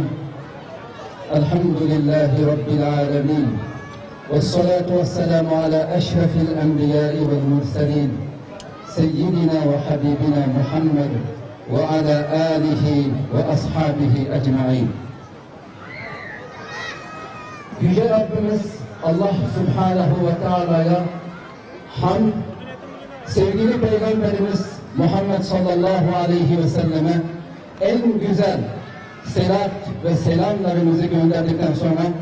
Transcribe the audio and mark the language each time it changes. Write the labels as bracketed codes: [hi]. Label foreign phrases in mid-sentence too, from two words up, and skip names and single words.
[ar] الحمد لله رب العالمين، والصلاة والسلام على أشرف الأنبياء والمرسلين سيدنا وحبيبنا محمد وعلى آله وأصحابه أجمعين. [tr] Yüce Rabbimiz Allah [ar] سبحانه وتعالى'ya [tr] hamd, sevgili Peygamberimiz Muhammed [ar] صلى الله عليه وسلم [tr] en güzel selat ve selamlarımızı gönderdikten sonra